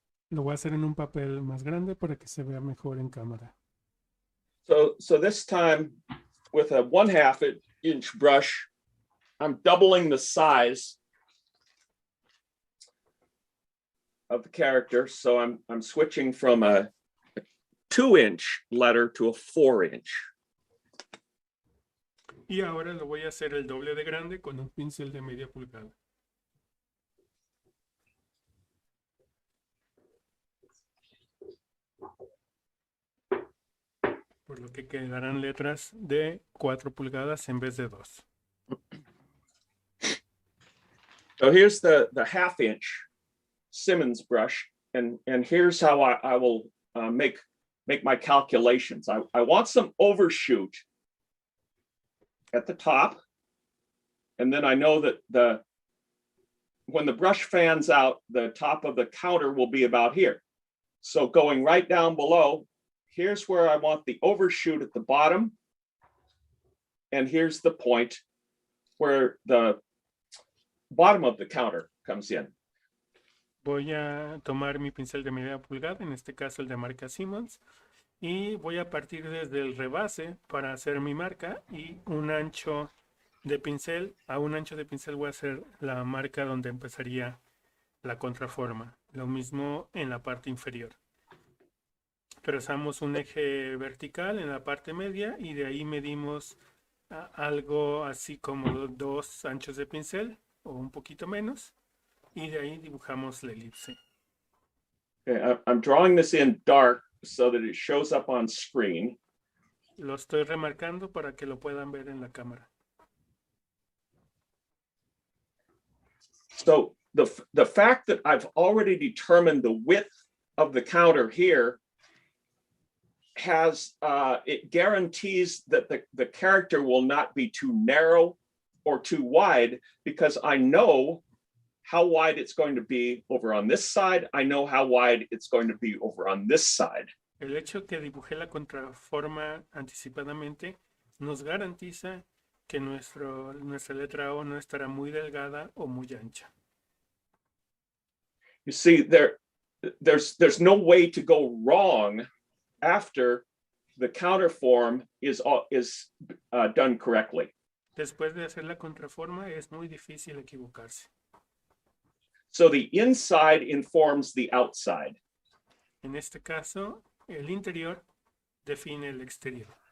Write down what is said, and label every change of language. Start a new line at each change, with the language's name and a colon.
Spanish: Lo voy a hacer en un papel más grande para que se vea mejor en cámara.
English: So this time with a 1/2 inch brush, I'm doubling the size of the character. So I'm switching from a 2-inch letter to a 4-inch.
Spanish: Y ahora lo voy a hacer el doble de grande con un pincel de media pulgada. Por lo que quedarán letras de 4 pulgadas en vez de 2.
English: So here's the 1/2 inch Simmons brush, and here's how I will make my calculations. I want some overshoot at the top, and then I know that when the brush fans out, the top of the counter will be about here. So going right down below, here's where I want the overshoot at the bottom, and here's the point where the bottom of the counter comes in.
Spanish: Voy a tomar mi pincel de media pulgada, en este caso el de marca Simmons, y voy a partir desde el rebase para hacer mi marca y un ancho de pincel. A un ancho de pincel voy a hacer la marca donde empezaría la contraforma. Lo mismo en la parte inferior. Trazamos un eje vertical en la parte media y de ahí medimos algo así como 2 anchos de pincel o un poquito menos y de ahí dibujamos la elipse.
English: Okay, I'm drawing this in dark so that it shows up on screen.
Spanish: Lo estoy remarcando para que lo puedan ver en la cámara.
English: So the fact that I've already determined the width of the counter here has it guarantees that the character will not be too narrow or too wide, because I know how wide it's going to be over on this side. I know how wide it's going to be over on this side.
Spanish: El hecho que dibujé la contraforma anticipadamente nos garantiza que nuestra letra O no estará muy delgada o muy ancha.
English: You see, there's no way to go wrong after the counterform is done correctly.
Spanish: Después de hacer la contraforma es muy difícil equivocarse.
English: So the inside informs the outside.
Spanish: En este caso, el interior define el exterior.